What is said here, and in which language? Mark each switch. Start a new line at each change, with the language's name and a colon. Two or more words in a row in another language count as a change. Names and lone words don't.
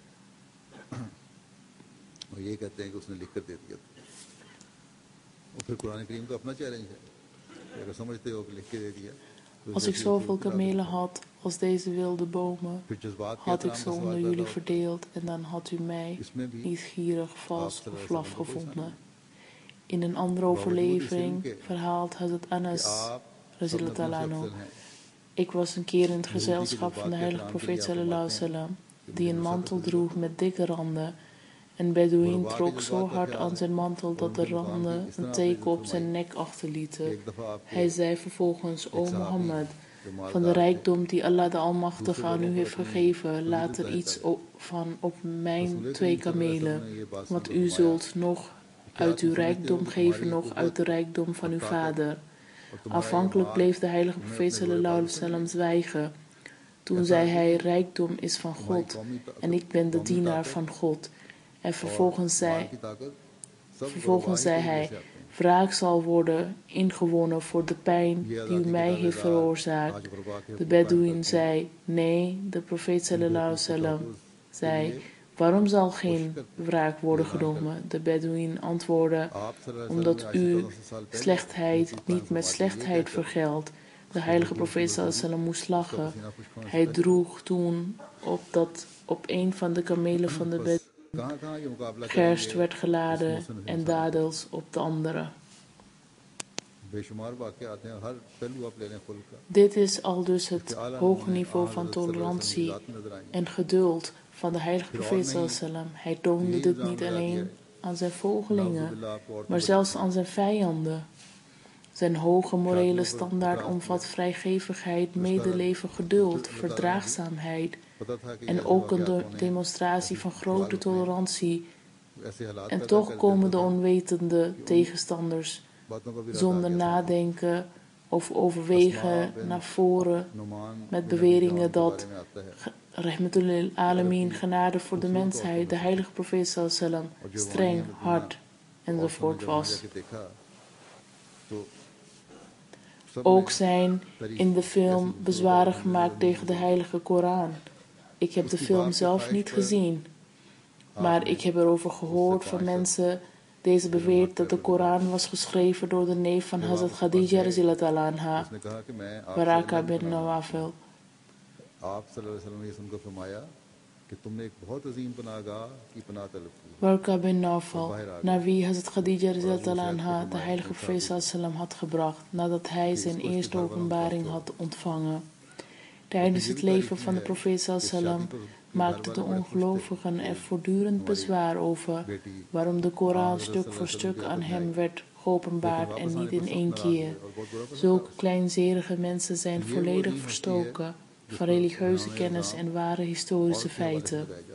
Dutch: Als ik zoveel kamelen had als deze wilde bomen, had ik ze onder jullie verdeeld en dan had u mij niet gierig, vals of laf gevonden. In een andere overlevering verhaalt Hazrat Anas
Arabic: رضي الله عنه:
Dutch: ik was een keer in het gezelschap van de heilige profeet
Arabic: صلى الله عليه وسلم,
Dutch: die een mantel droeg met dikke randen. Een Bedouin trok zo hard aan zijn mantel dat de randen een teken op zijn nek achterlieten. Hij zei vervolgens: O Mohammed, van de rijkdom die Allah de Almachtige aan u heeft gegeven, laat er iets van op mijn 2 kamelen, want u zult nog uit uw rijkdom geven, nog uit de rijkdom van uw vader. Aanvankelijk bleef de heilige profeet
Arabic: صلى الله عليه وسلم
Dutch: zwijgen. Toen zei hij, rijkdom is van God en ik ben de dienaar van God. En vervolgens zei hij, wraak zal worden ingewonnen voor de pijn die u mij heeft veroorzaakt. De Bedouin zei, nee, de profeet
Arabic: صلى الله عليه وسلم
Dutch: zei, waarom zal geen wraak worden genomen? De Bedouin antwoordde, omdat u slechtheid niet met slechtheid vergeldt. De heilige profeet
Arabic: صلى الله عليه وسلم
Dutch: moest lachen. Hij droeg toen op een van de kamelen van de Bedouin gerst werd geladen en dadels op de andere. Dit is al dus het hoge niveau van tolerantie en geduld van de heilige profeet
Arabic: صلى الله عليه وسلم.
Dutch: Hij toonde dit niet alleen aan zijn volgelingen, maar zelfs aan zijn vijanden. Zijn hoge morele standaard omvat vrijgevigheid, medeleven, geduld, verdraagzaamheid en ook een demonstratie van grote tolerantie. En toch komen de onwetende tegenstanders zonder nadenken of overwegen naar voren met beweringen dat
Arabic: رحمة للعالمين,
Dutch: genade voor de mensheid, de heilige profeet
Arabic: صلى الله عليه وسلم,
Dutch: streng, hard enzovoort was. Ook zijn in de film bezwaren gemaakt tegen de heilige Koran. Ik heb de film zelf niet gezien, maar ik heb erover gehoord van mensen. Deze beweert dat de Koran was geschreven door de neef van Hazrat Khadija
Arabic: رضي الله عنها,
Dutch: Waraka bin Nawafil. Waraka bin Nawfal, naar wie Hazrat Khadija
Arabic: رضي الله عنها
Dutch: de heilige profeet
Arabic: صلى الله عليه وسلم
Dutch: had gebracht nadat hij zijn eerste openbaring had ontvangen. Tijdens het leven van de profeet
Arabic: صلى الله عليه وسلم
Dutch: maakten de ongelovigen er voortdurend bezwaar over waarom de Koran stuk voor stuk aan hem werd geopenbaard en niet in één keer. Zulke kleinzerige mensen zijn volledig verstoken van religieuze kennis en ware historische feiten.